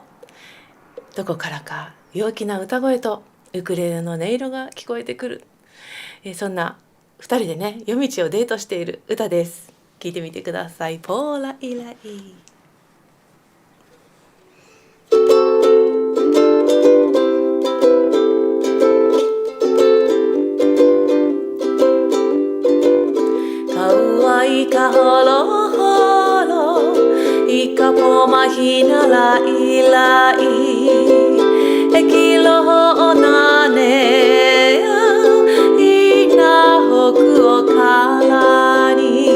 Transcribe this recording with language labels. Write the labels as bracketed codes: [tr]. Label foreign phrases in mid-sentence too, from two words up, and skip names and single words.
[ja] どこからか陽気な歌声とウクレレの音色が聞こえてくる。そんな二人でね、夜道をデートしている歌です。聞いてみてください。 [haw] ポーライライ。Ika holo holo, ika pomahina lai lai, ekilo ho nane ya, ina hoku o kara ni.